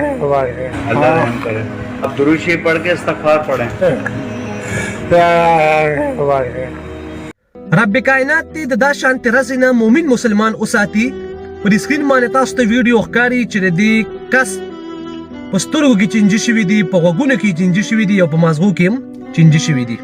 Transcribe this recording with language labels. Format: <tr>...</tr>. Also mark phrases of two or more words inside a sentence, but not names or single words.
<ur>اللہ رحم کرے. اب درود شریف پڑھ کے استغفار پڑھیں.</ur> <ps>رب کائنات دې د دا شانتي رزې نه مومن مسلمان وساتي. پر سکرین باندې تاسو ته ویډیو ښکاري چې د دې کس په سترګو کې چینجي شوي دي، په غوږونو کې چینجي شوي دي او په مازغو کې هم چینجي شوي دي.</ps>